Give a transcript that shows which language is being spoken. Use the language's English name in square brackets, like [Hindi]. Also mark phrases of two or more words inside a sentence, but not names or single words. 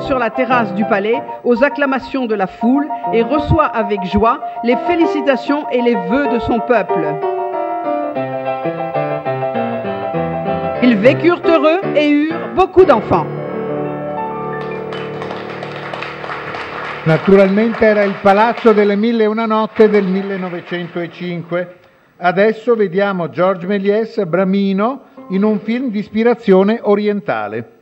[French] sur la terrasse du palais aux acclamations de la foule et reçoit avec joie les félicitations et les vœux de son peuple. Ils vécurent heureux et eurent beaucoup d'enfants. [Italian] Naturalmente era il Palazzo delle Mille e una Notte del 1905. Adesso vediamo Georges Méliès, Bramino, in un film di ispirazione orientale.